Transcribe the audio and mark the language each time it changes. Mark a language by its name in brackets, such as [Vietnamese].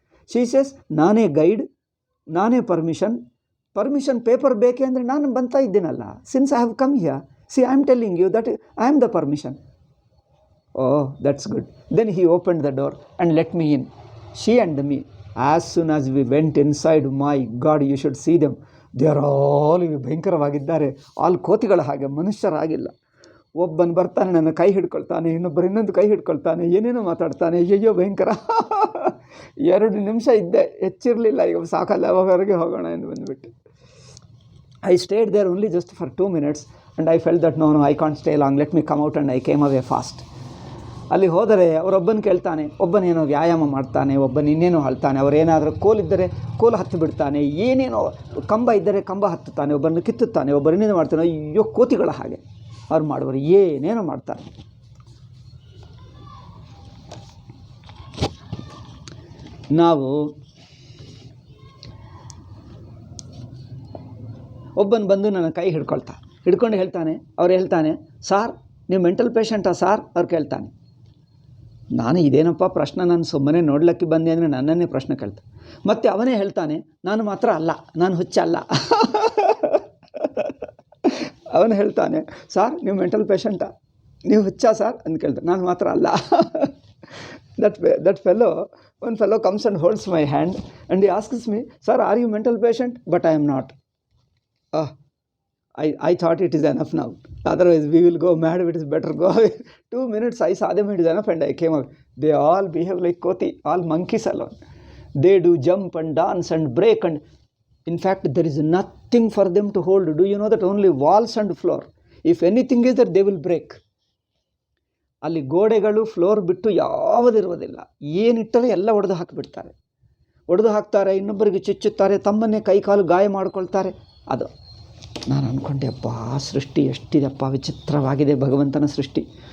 [English] she says, [Kannada] ನಾನೇ guide, ನಾನೇ permission paper ಬೇಕೆ ಅಂದರೆ ನಾನು ಬಂತಾ ಇದ್ದೀನಲ್ಲ. [English] Since I have come here, see I am telling you that I am the permission. Oh, that's good. Then he opened the door and let me in, she and me. As soon as we went inside, my God, you should see them. They are all [Kannada] ಭಯಂಕರವಾಗಿದ್ದಾರೆ. All ಕೋತಿಗಳ ಹಾಗೆ, ಮನುಷ್ಯರಾಗಿಲ್ಲ. ಒಬ್ಬನು ಬರ್ತಾನೆ, ನನ್ನ ಕೈ ಹಿಡ್ಕೊಳ್ತಾನೆ, ಇನ್ನೊಬ್ಬರು ಇನ್ನೊಂದು ಕೈ ಹಿಡ್ಕೊಳ್ತಾನೆ, ಏನೇನೋ ಮಾತಾಡ್ತಾನೆ. ಅಯ್ಯೋ ಭಯಂಕರ. 2 ನಿಮಿಷ ಇದ್ದೆ, ಹೆಚ್ಚಿರಲಿಲ್ಲ. ಈಗ ಸಾಕಲ್ಲ, ಹೊರಗೆ ಹೋಗೋಣ ಎಂದು ಬಂದುಬಿಟ್ಟು. [English] I stayed there only just for 2 minutes and I felt that no, I can't stay long, let me come out, and I came away fast. [Kannada] ಅಲ್ಲಿ ಹೋದರೆ ಅವರೊಬ್ಬನು ಕೇಳ್ತಾನೆ, ಒಬ್ಬನೇನೋ ವ್ಯಾಯಾಮ ಮಾಡ್ತಾನೆ, ಒಬ್ಬನು ಇನ್ನೇನೋ ಹೇಳ್ತಾನೆ, ಅವರೇನಾದರೂ ಕೋಲಿದ್ದರೆ ಕೋಲು ಹತ್ತು ಬಿಡ್ತಾನೆ, ಏನೇನೋ ಕಂಬ ಇದ್ದರೆ ಕಂಬ ಹತ್ತುತ್ತಾನೆ, ಒಬ್ಬರನ್ನು ಕಿತ್ತುತ್ತಾನೆ, ಒಬ್ಬರನ್ನೇನೋ ಮಾಡ್ತಾನೆ. ಅಯ್ಯೋ ಕೋತಿಗಳ ಹಾಗೆ ಅವ್ರು ಮಾಡುವರು, ಏನೇನೋ ಮಾಡ್ತಾರೆ. ನಾವು ಒಬ್ಬನು ಬಂದು ನನ್ನ ಕೈ ಹಿಡ್ಕೊಂಡು ಹೇಳ್ತಾನೆ, ಅವ್ರು ಹೇಳ್ತಾನೆ, ಸಾರ್ ನೀವು ಮೆಂಟಲ್ ಪೇಷಂಟಾ ಸಾರ್? ಅವ್ರು ಕೇಳ್ತಾನೆ. ನಾನು ಇದೇನಪ್ಪ ಪ್ರಶ್ನೆ, ನಾನು ಸುಮ್ಮನೆ ನೋಡ್ಲಿಕ್ಕೆ ಬಂದೆ ಅಂದರೆ ನನ್ನನ್ನೇ ಪ್ರಶ್ನೆ ಕೇಳ್ತಾನೆ. ಮತ್ತು ಅವನೇ ಹೇಳ್ತಾನೆ, ನಾನು ಮಾತ್ರ ಅಲ್ಲ, ನಾನು ಹುಚ್ಚಲ್ಲ. ಅವನು ಹೇಳ್ತಾನೆ, ಸಾರ್ ನೀವು ಮೆಂಟಲ್ ಪೇಷಂಟಾ, ನೀವು ಹುಚ್ಚಾ ಸಾರ್ ಅಂತ ಕೇಳ್ತಾನೆ. ನಾನು ಮಾತ್ರ ಅಲ್ಲ. [English] that fellow, one fellow comes and holds my hand and he asks me, sir, are you mental patient? But I am not. I thought it is enough now, otherwise we will go mad. It is better go away. 2 minutes I saw them, it is enough, and I came out. They all behave like koti, all monkeys alone. They do jump and dance and break, and in fact there is nothing for them to hold. Do you know that only walls and floor, if anything is there, they will break. [Kannada] ಅಲ್ಲಿ ಗೋಡೆಗಳು floor ಬಿಟ್ಟು ಯಾವುದಿರುವುದಿಲ್ಲ. ಏನಿಟ್ಟರೆ ಎಲ್ಲ ಒಡೆದು ಹಾಕ್ತಾರೆ, ಇನ್ನೊಬ್ಬರಿಗೆ ಚುಚ್ಚುತ್ತಾರೆ, ತಮ್ಮನ್ನೇ ಕೈಕಾಲು ಗಾಯ ಮಾಡಿಕೊಳ್ತಾರೆ. ಅದು ನಾನು ಅಂದ್ಕೊಂಡೆ, ಅಪ್ಪ ಸೃಷ್ಟಿ ಎಷ್ಟಿದೆಪ್ಪ, ವಿಚಿತ್ರವಾಗಿದೆ ಭಗವಂತನ ಸೃಷ್ಟಿ.